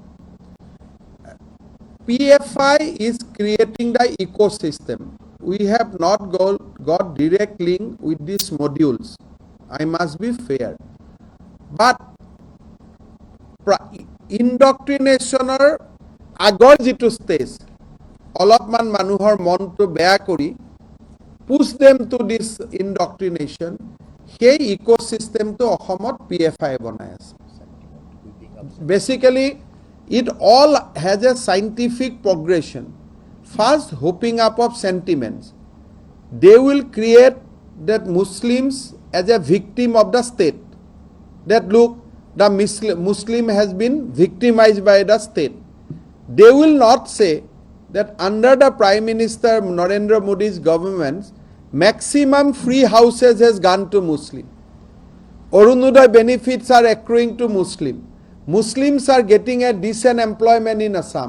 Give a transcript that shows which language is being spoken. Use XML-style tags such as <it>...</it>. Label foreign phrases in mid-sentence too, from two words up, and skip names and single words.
<en>PFI is creating the ecosystem. We have not got direct link with these modules. I must be fair. But</en> <as>indoctrinationer আগৰ যিটো ষ্টেজ অলপমান মানুহৰ মনটো বেয়া কৰি</as> <en>push them to this indoctrination</en> <as>সেই ইকোসিস্টেমটো অসমত PFI বনাই আছে</as> <en>basically it all has a scientific progression first hooping up of sentiments they will create that Muslims as a victim of the state that look the Muslim has been victimized by the state they will not say that under the Prime Minister Narendra Modi's government maximum free houses has gone to Muslim Arunodaya benefits are accruing to Muslims are getting a decent employment in Assam.</en>